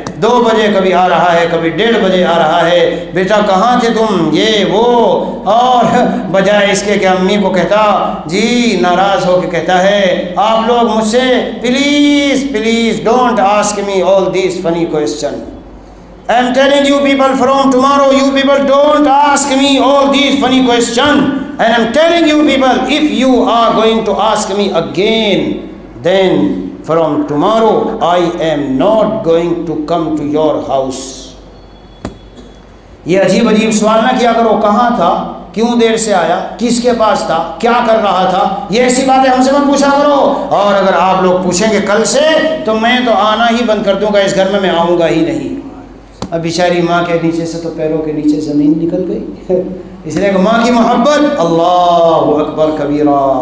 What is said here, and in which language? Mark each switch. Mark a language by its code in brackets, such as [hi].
[ur] 2 بجے کبھی آ رہا ہے، کبھی 1:30 بجے آ رہا ہے. بیٹا کہاں تھے تم، یہ وہ، اور بجائے اس کے کہ امی کو کہتا، جی ناراض ہو کے کہتا ہے، آپ لوگ مجھ سے [en] Please please don't ask me all these funny question. I am telling you people from tomorrow, you people don't ask me all these funny questions. And I am telling you people, if you are going to ask me again, then from tomorrow I am not going to come to your house. [ur] یہ عجیب عجیب سوال نہ کیا کرو، کہاں تھا، کیوں دیر سے آیا، کس کے پاس تھا، کیا کر رہا تھا، یہ ایسی باتیں ہم سے مت پوچھا کرو. اور اگر آپ لوگ پوچھیں گے کل سے، تو میں تو آنا ہی بند کر دوں گا، اس گھر میں آؤں گا ہی نہیں. اب بیچاری ماں کے نیچے سے تو پیروں کے نیچے زمین نکل گئی، اس لیے کہ ماں کی محبت اللہ اکبر کبیرہ.